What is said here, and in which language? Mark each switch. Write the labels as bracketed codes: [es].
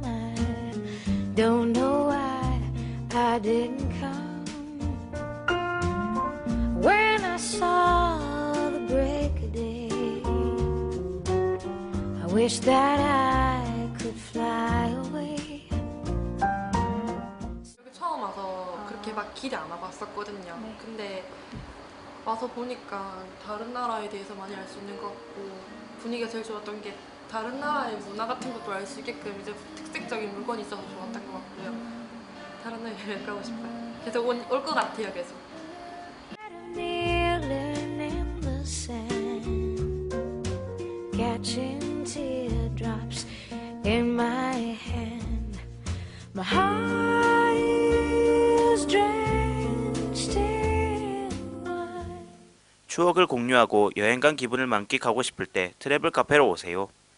[en] I don't know why I didn't come. When I saw the break of day, I wish that I could fly away. [ko] 여기 처음 와서 그렇게 막 길이 안 와봤었거든요. 근데 와서 보니까 다른 나라에 대해서 많이 알 수 있는 것 같고 분위기가 제일 좋았던 게 다른 나라의 문화 같은 것도 알 수 있게끔 이제 특색적인 물건이 있어서 좋았던 것 같고요. 다른 나라에 여행 가고 싶어요. 계속 올 것 같아요, 계속. [en] Kneeling in the sand, catching teardrops in my hand. My heart is drenched in wine. [ko] 추억을 공유하고 여행 간 기분을 만끽하고 싶을 때 트래블 카페로 오세요.